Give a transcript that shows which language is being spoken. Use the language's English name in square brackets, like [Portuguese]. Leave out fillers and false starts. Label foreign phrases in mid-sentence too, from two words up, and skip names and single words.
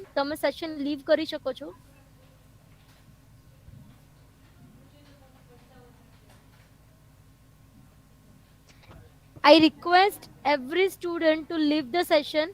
[Gujarati] તમે session leave કરી શકો છો. [English] I request every student to leave the session.